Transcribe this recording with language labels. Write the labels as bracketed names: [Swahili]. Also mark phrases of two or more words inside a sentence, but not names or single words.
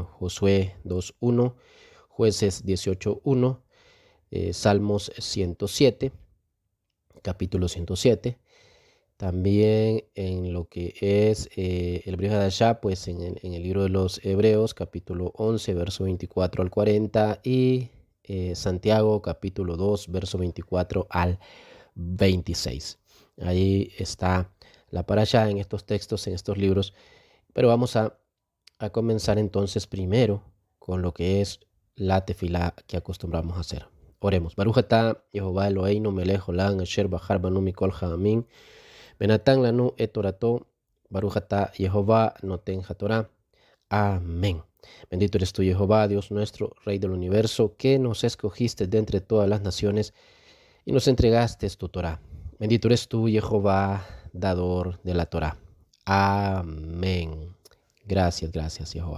[Spanish] Josué 2:1, Jueces 18:1, Salmos 107, capítulo 107, también en lo que es el Brit Hadashah, pues en el libro de los Hebreos, capítulo 11, verso 24 al 40, y Santiago, capítulo 2, verso 24 al 26. Ahí está la parashá en estos textos, en estos libros. Pero vamos a comenzar entonces primero con lo que es la tefilá que acostumbramos a hacer. Oremos. [Hebrew] ברוך אתה יהוה אלהינו מלך עולם אשר בחר בנו מכל העמים ונתן לנו את תורתו. ברוך אתה יהוה נותן התורה. [Spanish] Amén. Bendito eres tú, Jehová, Dios nuestro, Rey del universo, que nos escogiste de entre todas las naciones y nos entregaste tu Torá. Bendito eres tú, Jehová, dador de la Torá. Amén. Gracias, Jehová.